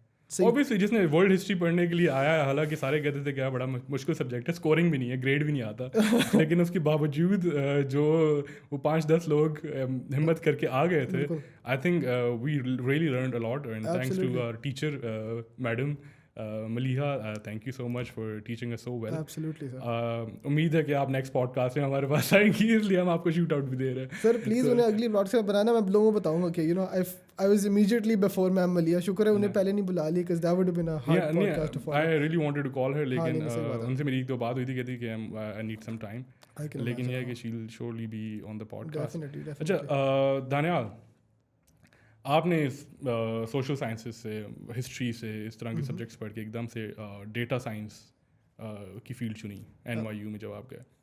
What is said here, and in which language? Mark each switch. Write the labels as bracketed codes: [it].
[ur] Obviously جس نے world history پڑھنے کے لیے آیا ہے، حالانکہ سارے کہتے تھے کہ بڑا مشکل سبجیکٹ ہے، اسکورنگ بھی نہیں ہے، گریڈ بھی نہیں آتا، لیکن اس کے باوجود جو وہ 5-10 لوگ ہمت کر کے آ گئے تھے، [en] I think we really learned a lot and thanks to our teacher [ur] madam Maleeha. [en] Thank you so much for teaching us so well. [ur] امید ہے کہ آپ نیکسٹ پوڈ کاسٹ میں ہمارے پاس آئیں گی، اس لیے ہم آپ کو شوٹ آؤٹ بھی دے رہے ہیں. سر پلیز انہیں اگلی پوڈ کاسٹ بنانا، میں لوگوں کو بتاؤں گا کہ [en] you know I was immediately before [ur] میم ملیحہ. شکر ہے انہیں پہلے نہیں بلا لی، [en] because that would have been a hard podcast to follow. I really wanted to call her, [ur] لیکن ان سے میری ایک دو بات ہوئی تھی، کہتی کہ [en] I need some time, [ur] لیکن یہ ہے کہ [en] she'll surely be on the podcast. [ur] اچھا دانیال، آپ نے سوشل سائنسز سے, ہسٹری سے, اس طرح کے سبجیکٹس پڑھ کے ایک دم سے ڈیٹا سائنس کی فیلڈ چنی NYU میں جب آپ گئے.